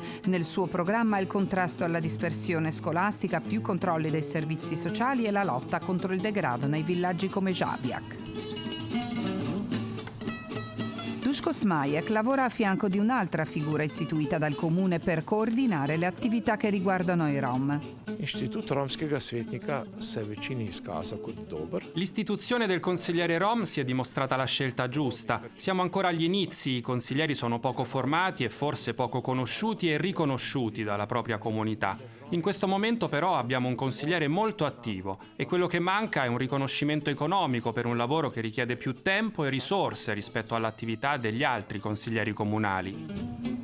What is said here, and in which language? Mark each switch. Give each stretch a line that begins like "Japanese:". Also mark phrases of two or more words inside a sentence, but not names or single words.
Italian: Nel suo programma il contrasto alla dispersione scolastica, più controlli dei servizi sociali e la lotta contro il degrado nei villaggi come Žabljak. Duško Smajek lavora a fianco di un'altra figura istituita dal comune per coordinare le attività che riguardano i rom.
Slovenian: Inštitut romskega svetnika se je večini izkazal kot dober.
Italian: L'istituzione del consigliere rom si è dimostrata la scelta giusta. Siamo ancora agli inizi, i consiglieri sono poco formati e forse poco conosciuti e riconosciuti dalla propria comunità. In questo momento però abbiamo un consigliere molto attivo e quello che manca è un riconoscimento economico per un lavoro che richiede più tempo e risorse rispetto all'attività degli altri consiglieri comunali.